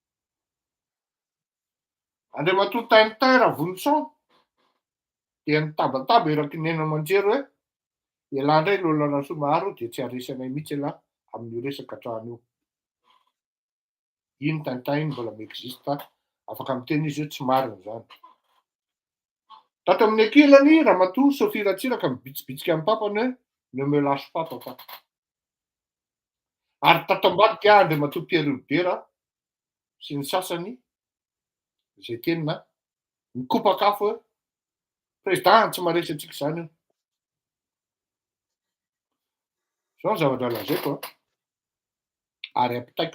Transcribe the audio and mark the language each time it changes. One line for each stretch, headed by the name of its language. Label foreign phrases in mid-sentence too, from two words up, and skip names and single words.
Malagasy: Andriamatoa Tintin Ravolontsaon dia nitabataba eraky ny haino aman-jery hoe ialà indray Lola Rasomahary dia tsy harisy anay mihitsy ialahy amin'io resaka trano io. Iny Tintin iny mbola miexista, afaka miteny izy hoe tsy marina zany. Tato amin'ny ankilany Ramatoa Sophie Ratsiraka mibitsibitsika amin'ny papany hoe
French: ne me lâche pas papa.
Malagasy: Ary tato ambadika Andriamatoa Pierre Ribera sy ny sasany zay teny na mikopak'afo hoe: "Président tsy maharesy antsika izany io." Zao ny zavatra lazaiko ary ampitaiko.